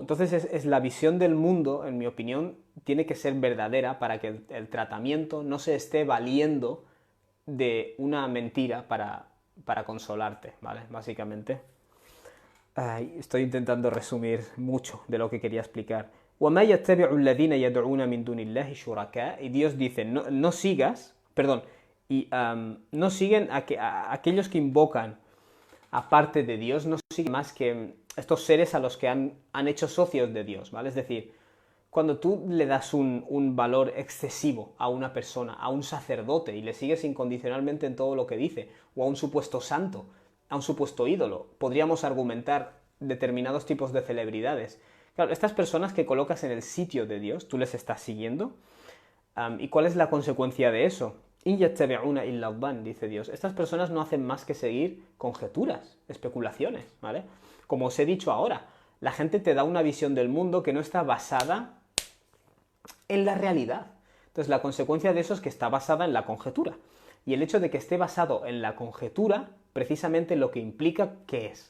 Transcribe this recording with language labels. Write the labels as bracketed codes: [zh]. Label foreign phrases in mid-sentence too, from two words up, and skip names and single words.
[es] Entonces es la visión del mundo, en mi opinión, tiene que ser verdadera para que el tratamiento no se esté valiendo de una mentira para consolarte, ¿vale? Básicamente. Ay, estoy intentando resumir mucho de lo que quería explicar. [ar] وَمَا يَتَّبِعُ الَّذِينَ يَدْعُونَ مِن دُونِ اللَّهِ شُرَكَاءَ. [es] Y Dios dice, no sigas, perdón, no siguen a aquellos que invocan aparte de Dios, no siguen más que estos seres a los que han hecho socios de Dios, ¿vale? Es decir, cuando tú le das un valor excesivo a una persona, a un sacerdote, y le sigues incondicionalmente en todo lo que dice, o a un supuesto santo, a un supuesto ídolo, podríamos argumentar determinados tipos de celebridades. Claro, estas personas que colocas en el sitio de Dios, tú les estás siguiendo, ¿y cuál es la consecuencia de eso? [ar] إن يتبعون إلا الظن, [es] dice Dios. Estas personas no hacen más que seguir conjeturas, especulaciones, ¿vale? Como os he dicho ahora, la gente te da una visión del mundo que no está basada en la realidad. Entonces la consecuencia de eso es que está basada en la conjetura. Y el hecho de que esté basado en la conjetura, precisamente lo que implica, ¿qué es?